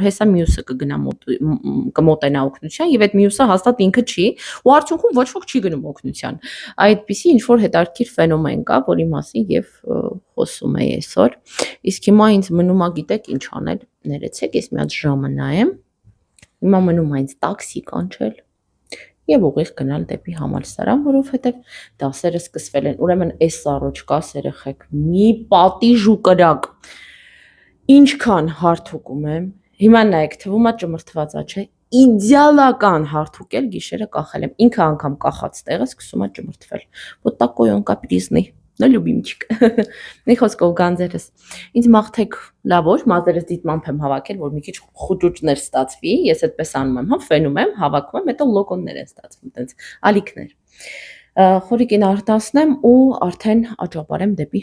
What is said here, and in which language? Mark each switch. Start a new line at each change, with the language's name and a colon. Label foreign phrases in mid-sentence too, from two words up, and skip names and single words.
Armenian: հեսա մյուսը կգնա կմոտենա օգնության եւ այդ մյուսը հաստատ ինքը չի, ու արդյունքում ոչ ոք չի գնում օգնության։ Այդպիսի ինչ-որ հետաքրքիր ֆենոմեն կա, որի մասին եւ խոսում էի այսօր։ Իսկ հիմա ինձ մնում է, գիտեք, ինչ անել, ներեցեք, ես մի հատ ժամը նայեմ։ Հիմա մնում է ինձ տաքսի կանչել եւ ուղիղ գնալ դեպի համալսարան, որովհետեւ դասերը սկսվել են։ Ուրեմն այս առողջ կաս երեխեք, մի պատիժ ու կրակ։ Ինչքան հարթուկում եմ, հիմա նայեք, թվում է ճմրթվածա, չէ՞։ Իդեալական հարթուկ էլ գիշերը կախել եմ։ Ինքը անգամ կախած տեղը սկսում է ճմրթվել։
Russian: Вот такой он капризный, но любимчик։
Armenian: Մի խոսքով գանձերս։ Ինձ մաղթեք լավ օր, մազերս դիտմամբ եմ հավաքել, որ մի քիչ խուճուճներ ստացվի։ Ես այդպես անում եմ, հա, ֆենում եմ, հավաքում եմ, հետո լոկոններ են ստացվում, տենց ալիքներ։ Խորիկին արտասնեմ ու արդեն աճապարեմ դեպի